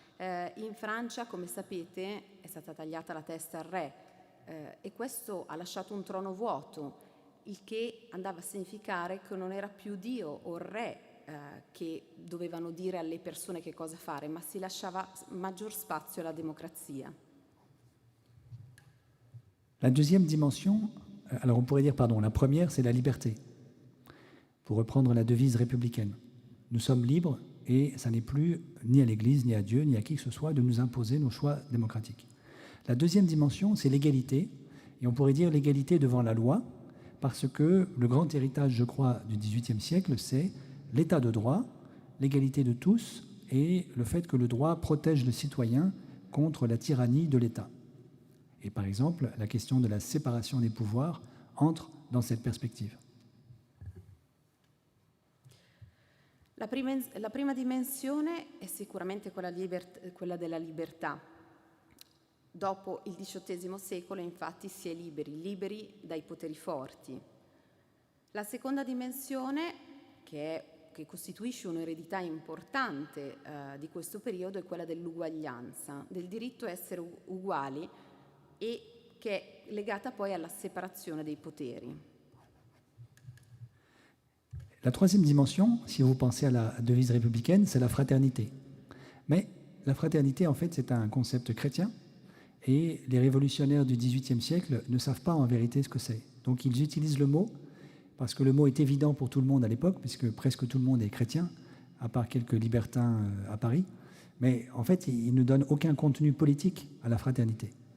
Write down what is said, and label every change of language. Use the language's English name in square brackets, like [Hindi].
[Italian] In Francia, come sapete, è stata tagliata la testa al re e questo ha lasciato un trono vuoto, il che andava a significare che non era più Dio o il re che dovevano dire alle persone che cosa fare, ma si lasciava maggior spazio alla democrazia. [French] La deuxième dimension, alors on pourrait dire, la première, c'est la liberté, pour reprendre la devise républicaine. Nous sommes libres et ça n'est plus ni à l'Église, ni à Dieu, ni à qui que ce soit de nous imposer nos choix démocratiques. La deuxième dimension, c'est l'égalité, et on pourrait dire l'égalité devant la loi, parce que le grand héritage, je crois, du XVIIIe siècle, c'est l'état de droit, l'égalité de tous et le fait que le droit protège le citoyen contre la tyrannie de l'État. Et par exemple, la question de la séparation des pouvoirs entre dans cette perspective. [Italian] La prima dimensione è sicuramente quella della libertà. Dopo il XVIII secolo, infatti, si è liberi dai poteri forti. La seconda dimensione, che costituisce un'eredità importante di questo periodo, è quella dell'uguaglianza, del diritto a essere uguali, e che è legata poi alla separazione dei poteri. [French] La troisième dimension, si vous pensez à la devise républicaine, c'est la fraternité. Mais la fraternité, en fait, c'est un concept chrétien, et les révolutionnaires du XVIIIe siècle ne savent pas en vérité ce que c'est. Donc ils utilisent le mot, parce que le mot est évident pour tout le monde à l'époque, puisque presque tout le monde est chrétien, à part quelques libertins à Paris, mais en fait, ils ne donnent aucun contenu politique à la fraternité.